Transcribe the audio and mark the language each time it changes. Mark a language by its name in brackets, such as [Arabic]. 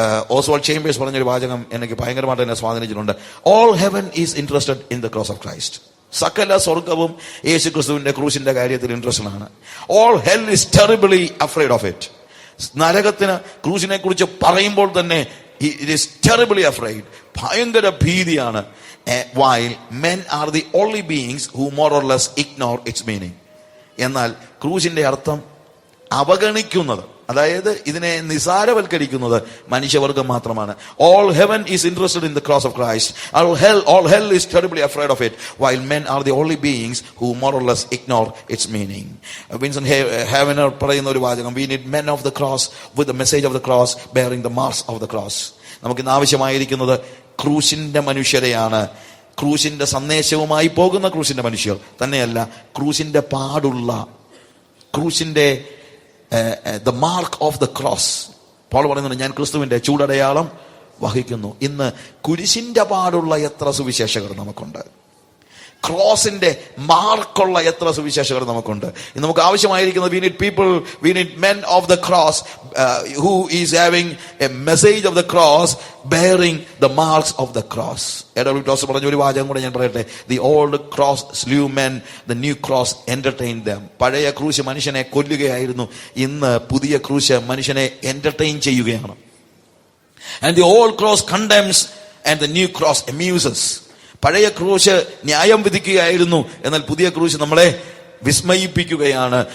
[Malayalam] Oswald chambers പറഞ്ഞൊരു വാചകം എനിക്ക് ഭയങ്കരമായിട്ട് എന്നെ സ്വാധീനിച്ചിട്ടുണ്ട്. [English] All heaven is interested in the cross of Christ. [Malayalam] സകല സ്വർഗവും യേശു ക്രിസ്തുവിന്റെ ക്രൂശിന്റെ കാര്യത്തിൽ ഇൻട്രസ്റ്റഡ് ആണ്. [English] All hell is terribly afraid of it. [Malayalam] നരകത്തിന് ക്രൂശിനെ കുറിച്ച് പറയുമ്പോൾ തന്നെ [English] It is terribly afraid. [Malayalam] ഭയങ്കര ഭീതിയാണ്. [English] while men are the only beings who more or less ignore its meaning. [Malayalam] എന്നാൽ ക്രൂശിന്റെ അർത്ഥം അവഗണിക്കുന്നത്, അതായത് ഇതിനെ നിസാരവൽക്കരിക്കുന്നത് മനുഷ്യവർഗം മാത്രമാണ്. [English] All heaven is interested in the cross of Christ. All hell is terribly afraid of it, while men are the only beings who more or less ignore its meaning. Vincent Havener [Malayalam] പറയുന്ന ഒരു വാചകം, [English] we need men of the cross with the message of the cross bearing the marks of the cross. [Malayalam] നമുക്കിന്ന് ആവശ്യമായിരിക്കുന്നത് ക്രൂശിന്റെ മനുഷ്യരെയാണ്. ക്രൂശിന്റെ സന്ദേശവുമായി പോകുന്ന ക്രൂശിന്റെ മനുഷ്യർ തന്നെയല്ല, ക്രൂശിന്റെ പാടുള്ള, ക്രൂശിന്റെ [English] the mark of the cross. [Malayalam] Paul പറയുന്നുണ്ട്, ഞാൻ ക്രിസ്തുവിന്റെ ചൂടടയാളം വഹിക്കുന്നു. ഇന്ന് കുരിശിന്റെ പാടുള്ള എത്ര സുവിശേഷകർ നമുക്കുണ്ട്. ക്രോസിന്റെ മാർക്കുള്ള എത്ര സുവിശേഷകർ നമുക്കുണ്ട്. ഇന്ന് നമുക്ക് ആവശ്യമായിരിക്കുന്നത് [English] we need men of the cross who is having a message of the cross bearing the marks of the cross. [Malayalam] AW toss പറഞ്ഞ ഒരു വാചകം കൂടെ ഞാൻ പറയട്ടെ. [English] The old cross slew men, the new cross entertained them. [Malayalam] പഴയ ക്രൂശ് മനുഷ്യനെ കൊല്ലുകയായിരുന്നു. ഇന്ന് പുതിയ ക്രൂശ് മനുഷ്യനെ എന്റർടൈൻ ചെയ്യുകയാണ്. [English] And the old cross condemns and the new cross amuses. [Malayalam] പഴയ ക്രൂശ് ന്യായം വിധിക്കുകയായിരുന്നു, എന്നാൽ പുതിയ ക്രൂശ് നമ്മളെ വിസ്മയിപ്പിക്കുകയാണ്.